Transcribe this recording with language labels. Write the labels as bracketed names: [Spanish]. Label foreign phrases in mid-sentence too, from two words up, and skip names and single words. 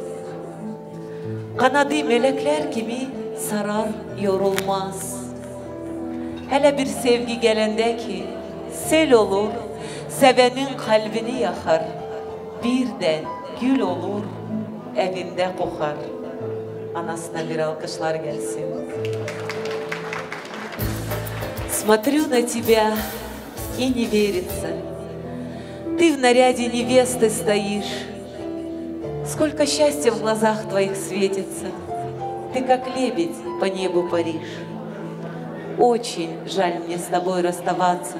[Turkish] Kanadı melekler gibi sarar yorulmaz. Hele bir sevgi gelende ki sel olur, sevenin kalbini yakar. Birden gül olur, evinde kokar. Anasına bir alkışlar gelsin. [Russian] Смотрю на тебя и не верится. Ты в наряде невесты стоишь. Сколько счастья в глазах твоих светится. Ты как лебедь по небу паришь. Очень жаль мне с тобой расставаться.